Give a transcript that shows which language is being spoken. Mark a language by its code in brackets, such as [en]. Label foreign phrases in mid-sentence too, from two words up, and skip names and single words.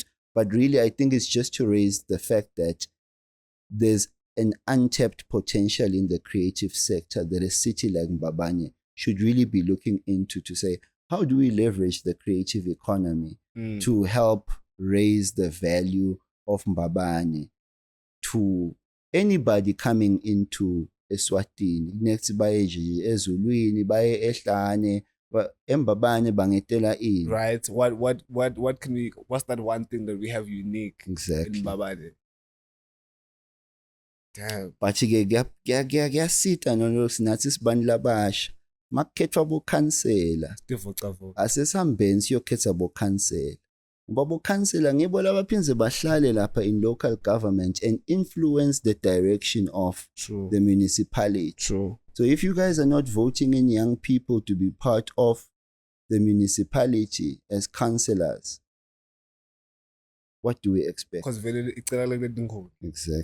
[en] But really, I think it's just to raise the fact that there's an untapped potential in the creative sector that a city like Mbabane should really be looking into, to say, how do we leverage the creative economy to help raise the value of Mbabane to anybody coming into Eswatini? [ss] Next baye ezulwini, baye eHlane, embabane bangetela ini. [en] Right? What can we? What's that one thing that we have unique Exactly. in Mbabane? Damn. [ss] But-ke kuyasita nalokho sinathi sibani labasha. Makukhethwa bokhansela. Asesihambeni siyokhetha bokhansela. Ngoba bokhansela ngibo labaphinze bahlale lapha [en] in local government and influence the direction of the municipality. True. So if you guys are not voting in young people to be part of the municipality as councillors, what do we expect? Because Exactly.